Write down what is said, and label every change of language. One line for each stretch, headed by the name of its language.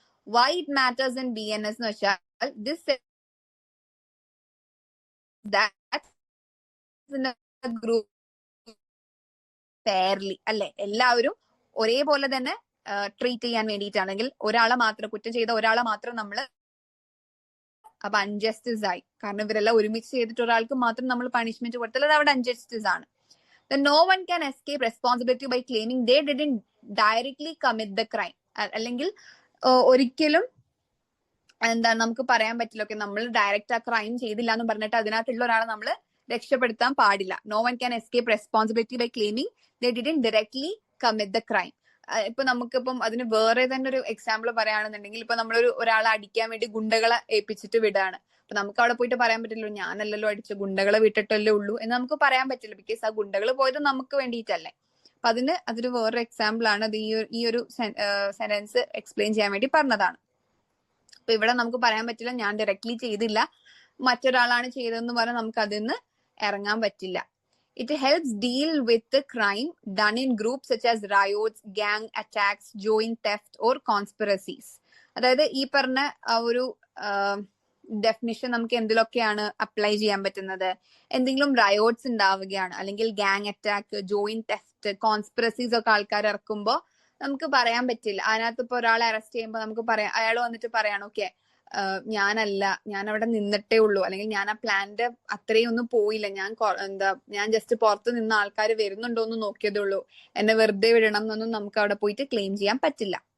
English: why it matters in BNS
Malayalam: എന്ന് വെച്ചാൽ
English: this group fairly,
Malayalam: അല്ലെ, എല്ലാവരും ഒരേപോലെ തന്നെ ട്രീറ്റ് ചെയ്യാൻ വേണ്ടിയിട്ടാണെങ്കിൽ ഒരാളെ മാത്രം കുറ്റം ചെയ്ത ഒരാളെ മാത്രം നമ്മൾ അപ്പൊ അൺജസ്റ്റിസ് ആയി. കാരണം ഇവരെല്ലാം ഒരുമിച്ച് ചെയ്തിട്ട് ഒരാൾക്ക് മാത്രം നമ്മൾ പണിഷ്മെന്റ് കൊടുത്താൽ അത് അവിടെ അൺജസ്റ്റിസ് ആണ്.
English: No one can escape responsibility by claiming they didn't directly commit the crime.
Malayalam: അല്ലെങ്കിൽ ഒരിക്കലും എന്താണ് നമുക്ക് പറയാൻ പറ്റില്ല, ഓക്കെ നമ്മൾ ഡയറക്റ്റ് ആ ക്രൈം ചെയ്തില്ല എന്ന് പറഞ്ഞിട്ട് അതിനകത്തുള്ള ഒരാളെ നമ്മൾ രക്ഷപ്പെടുത്താൻ പാടില്ല.
English: No one can escape responsibility by claiming they didn't directly commit the crime.
Malayalam: ഇപ്പൊ നമുക്കിപ്പം അതിന് വേറെ തന്നെ ഒരു എക്സാമ്പിൾ പറയുകയാണെന്നുണ്ടെങ്കിൽ, ഇപ്പൊ നമ്മളൊരു ഒരാളെ അടിക്കാൻ വേണ്ടി ഗുണ്ടകളെ ഏൽപ്പിച്ചിട്ട് വിടാണ്. അപ്പൊ നമുക്ക് അവിടെ പോയിട്ട് പറയാൻ പറ്റില്ലല്ലോ ഞാനല്ലല്ലോ അടിച്ചു, ഗുണ്ടകളെ വിട്ടിട്ടല്ലേ ഉള്ളൂ എന്ന് നമുക്ക് പറയാൻ പറ്റില്ല. ബിക്കോസ് ആ ഗുണ്ടകൾ പോയത് നമുക്ക് വേണ്ടിയിട്ടല്ലേ. അപ്പൊ അതൊരു വേറൊരു എക്സാമ്പിൾ ആണ്. അത് ഈ ഒരു സെന്റൻസ് എക്സ്പ്ലെയിൻ ചെയ്യാൻ വേണ്ടി പറഞ്ഞതാണ്. അപ്പൊ ഇവിടെ നമുക്ക് പറയാൻ പറ്റില്ല ഞാൻ ഡയറക്ട്ലി ചെയ്തില്ല, മറ്റൊരാളാണ് ചെയ്തതെന്ന് പറഞ്ഞാൽ നമുക്ക് അതിൽ നിന്ന് ഇറങ്ങാൻ പറ്റില്ല.
English: It helps deal with the crime done in groups such as riots, gang attacks, joint theft or conspiracies.
Malayalam: അതായത് ഈ പറഞ്ഞ ആ ഒരു ഡെഫിനിഷൻ നമുക്ക് എന്തിലൊക്കെയാണ് അപ്ലൈ ചെയ്യാൻ പറ്റുന്നത്? എന്തെങ്കിലും റയോട്ട്സ് ഉണ്ടാവുകയാണ്, അല്ലെങ്കിൽ gang attack, joint theft, conspiracies ഒക്കെ ആൾക്കാർ ഇറക്കുമ്പോൾ നമുക്ക് പറയാൻ പറ്റില്ല. അതിനകത്ത് ഇപ്പൊ ഒരാളെ അറസ്റ്റ് ചെയ്യുമ്പോൾ നമുക്ക് പറയാം, അയാൾ വന്നിട്ട് പറയാണ് ഓക്കെ ഞാൻ അവിടെ നിന്നിട്ടേ ഉള്ളൂ, അല്ലെങ്കിൽ ഞാൻ ആ പ്ലാന്റെ അത്രയും ഒന്നും പോയില്ല, ഞാൻ ജസ്റ്റ് പുറത്ത് നിന്ന് ആൾക്കാർ വരുന്നുണ്ടോ എന്ന് നോക്കിയതേ ഉള്ളൂ, എന്നെ വെറുതെ വിടണം എന്നൊന്നും നമുക്ക് അവിടെ പോയിട്ട് ക്ലെയിം ചെയ്യാൻ പറ്റില്ല.